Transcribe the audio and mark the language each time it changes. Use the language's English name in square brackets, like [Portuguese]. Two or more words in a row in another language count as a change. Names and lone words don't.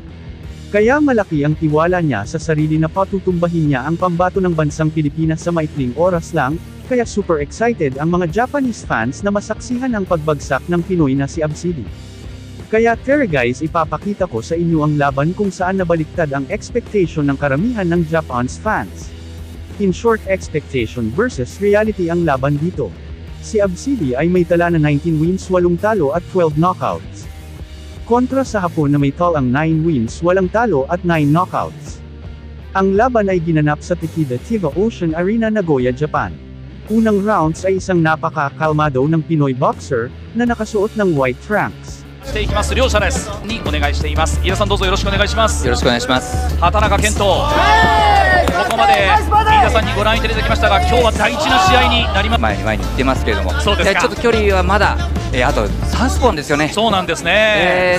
[Filipino] Kaya malaki ang tiwala niya sa sarili na patutumbahin niya ang pambato ng bansang Pilipinas sa maikling oras lang, kaya [English] super excited [Filipino] ang mga [English] Japanese fans [Filipino] na masaksihan ang pagbagsak ng Pinoy na si Absidy. Kaya tara guys, ipapakita ko sa inyo ang laban kung saan nabaliktad ang expectation ng karamihan ng [English] Japan's fans. In short, expectation versus reality [Filipino] ang laban dito. Si Absidy ay may tala na 19 wins 8 talo at 12 knockouts. Kontra sa Hapon na may talang 9 wins 8 talo at 9 knockouts. Ang laban ay ginanap sa Takeda Chiba Ocean Arena, Nagoya, Japan. Unang rounds ay isang napaka-kalmado ng Pinoy boxer, na nakasuot ng [English] white trunks. [Japanese] していきます両者ですにお願いしています。飯田さんどうぞよろしくお願いします。よろしくお願いします。畑中健人、ここまで飯田さんにご覧いただきましたが、今日は大事な試合になります。前に行ってますけれども、そうですか。ちょっと距離はまだ、あと3スポンですよね。そうなんですね。